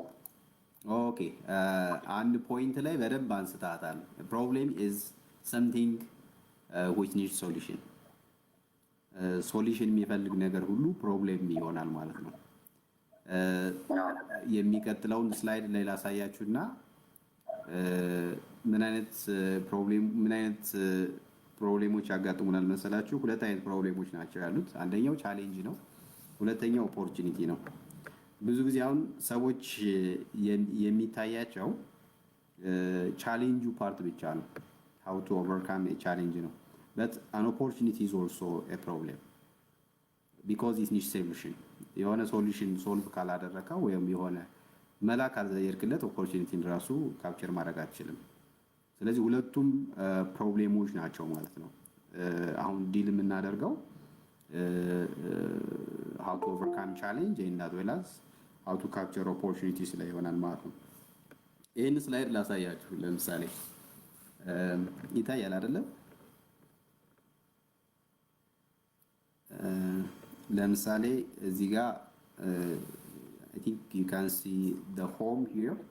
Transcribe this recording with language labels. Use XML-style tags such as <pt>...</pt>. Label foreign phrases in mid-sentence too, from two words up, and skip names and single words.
<am>ኦኬ፣ አንድ ፖይንት ላይ በደንብ አንስታታል።</am> <en>Problem is something which need solution።</en> <am>ሶሉሽን የሚፈልግ ነገር ሁሉ ፕሮብሌም ይሆናል ማለት ነው። የሚቀጥለውን ስላይድ ላይ ላሳያችሁና ምን አይነት ፕሮብሌሞች ያጋጥሙናል መሰላችሁ? ሁለት አይነት ፕሮብሌሞች ናቸው ያሉት። አንደኛው ቻሌንጅ ነው፣ ሁለተኛው ኦፖርቹኒቲ ነው። ብዙ ጊዜ አሁን ሰዎች የሚታያቸው ቻሌንጁ ፓርት ብቻ ነው፣</am> <en>how to overcome a challenge</en> <am>ነው።</am> <en>but an opportunity is also a problem because it needs solution።</en> <am>የሆነ</am> <en>solution solve</en> <am>ካላደረከው ወይም የሆነ መላ ካልዘየርክለት ኦፖርቹኒቲን ራሱ ካፕቸር ማድረግ አትችልም። ስለዚህ ሁለቱም ፕሮብሌሞች ናቸው ማለት ነው። አሁን ዲል የምናደርገው</am> <en>how to overcome challenge and as well as how to capture opportunities</en> <am>ላይ ይሆናል ማለት ነው። ይህን ስላይድ ላሳያችሁ። ለምሳሌ ይታያል አይደለም? ለምሳሌ እዚህ ጋር</am> <en>I think you can see the home here.</en>